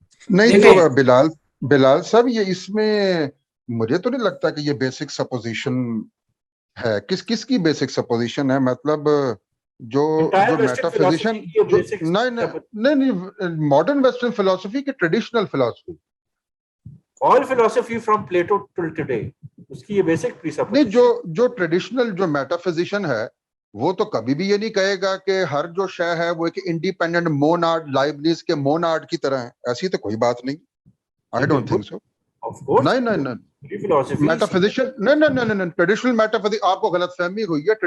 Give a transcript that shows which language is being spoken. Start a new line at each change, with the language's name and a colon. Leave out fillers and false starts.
Urdu: نہیں تو بلال صاحب, یہ اس میں مجھے تو نہیں لگتا کہ یہ بیسک سپوزیشن ہے. کس کی بیسک سپوزیشن ہے؟ مطلب جو میٹا فزیشن نہیں ماڈرن ویسٹرن فلسفی کی ٹریڈیشنل فلسفی,
English: all philosophy from Plato till today,
Urdu: اس کی یہ بیسک
English: presupposition.
Urdu: نہیں جو ٹریڈیشنل جو میٹا فزیشن ہے وہ تو کبھی بھی یہ نہیں کہے گا کہ ہر جو شے ہے وہ ایک انڈیپینڈنٹ موناڈ لائبنیز کے موناڈ کی طرح ہے. ایسی تو کوئی بات نہیں.
English: I don't think so.
Urdu: نہیں میٹا فزیشن نہیں ٹریڈیشنل میٹا فزیشن, آپ کو غلط فہمی ہوئی ہے.